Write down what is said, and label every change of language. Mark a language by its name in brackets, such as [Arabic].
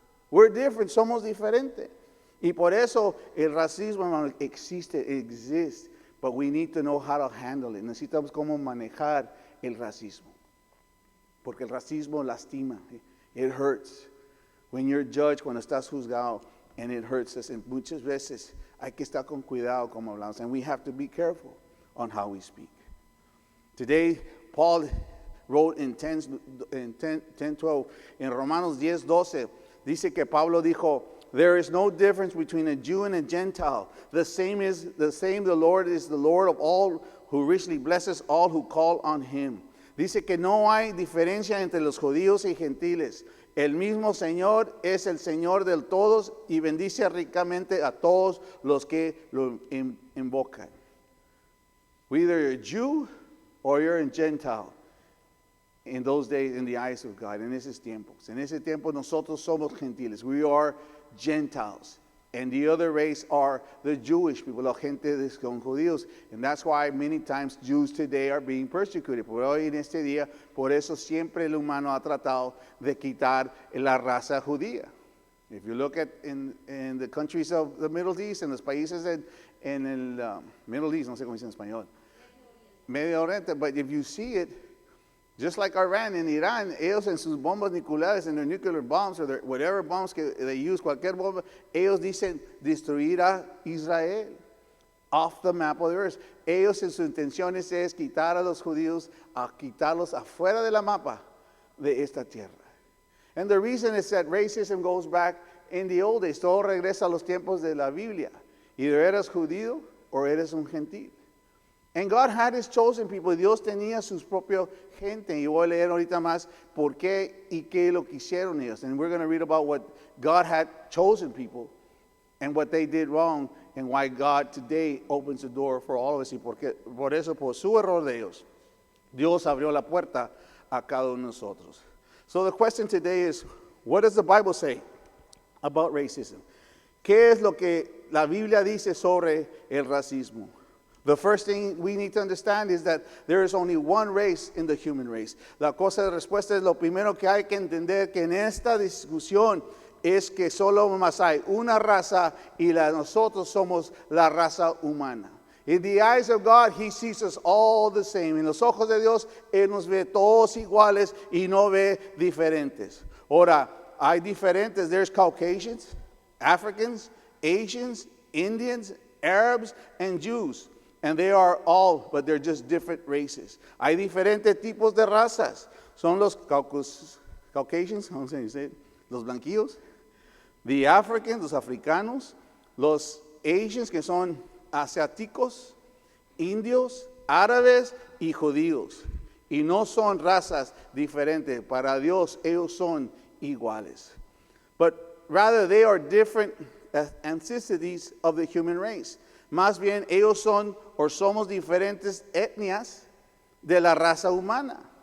[English] We're different, [Spanish] somos diferentes. Y por eso el racismo, hermano, [English] exists, but we need to know how to handle it. [Spanish] Necesitamos cómo manejar el racismo. Porque el racismo lastima. [English] It hurts. When you're judged, [Spanish] cuando estás juzgado, [English] and it hurts us. And [Spanish] muchas veces hay que estar con cuidado como hablamos. [English] And we have to be careful on how we speak. Today, Paul wrote in 10:12, in Romanos 10:12, [Spanish] dice que Pablo dijo, [English] there is no difference between a Jew and a Gentile. The same, the Lord is the Lord of all, who richly blesses all who call on him. [Spanish] Dice que no hay diferencia entre los judíos y gentiles. El mismo Señor es el Señor de todos y bendice ricamente a todos los que lo invocan. [English] Whether you're a Jew or you're a Gentile, in those days, in the eyes of God, [Spanish] en esos tiempos. En ese tiempo nosotros somos gentiles. [English] We are Gentiles. And the other race are the Jewish people, [Spanish] la gente de son judíos. [English] And that's why many times Jews today are being persecuted. [Spanish] Por hoy en este día, por eso siempre el humano ha tratado de quitar la raza judía. [English] If you look at in the countries of the Middle East, [Spanish] en los países en el [English] Middle East, [Spanish] no sé cómo dice en español, Medio Oriente, [English] but if you see it, just like Iran and Iran, [Spanish] ellos en sus bombas nucleares, [English] en their nuclear bombs, or their whatever bombs que they use, [Spanish] cualquier bomba, ellos dicen destruir a Israel [English] off the map of the earth. [Spanish] Ellos en sus intenciones es quitar a los judíos, a quitarlos afuera de la mapa de esta tierra. [English] And the reason is that racism goes back in the old days. [Spanish] Todo regresa a los tiempos de la Biblia. Either eres judío or eres un gentil. [English] And God had his chosen people. [Spanish] Dios tenía sus propios gente. Y voy a leer ahorita más por qué y qué lo quisieron ellos. [English] And we're going to read about what God had chosen people and what they did wrong and why God today opens the door for all of us. [Spanish] Y por eso, por su error de ellos, Dios abrió la puerta a cada uno de nosotros. [English] So the question today is, what does the Bible say about racism? [Spanish] ¿Qué es lo que la Biblia dice sobre el racismo? [English] The first thing we need to understand is that there is only one race in the human race. [Spanish] La cosa de respuesta es lo primero que hay que entender, que en esta discusión es que solo más hay una raza y nosotros somos la raza humana. [English] In the eyes of God, he sees us all the same. [Spanish] En los ojos de Dios, Él nos ve todos iguales y no ve diferentes. Ahora, hay diferentes. [English] There's Caucasians, Africans, Asians, Indians, Arabs, and Jews. And they are all, but they're just different races. [Spanish] Hay diferentes tipos de razas. Son los Caucasians, ¿cómo se dice? Los blanquillos. [English] The Africans, [Spanish] los africanos. Los Asians, que son asiáticos, indios, árabes y judíos. Y no son razas diferentes. Para Dios, ellos son iguales. [English] But rather, they are different ethnicities of the human race. [Spanish] Más bien, ellos son o somos diferentes etnias de la raza humana.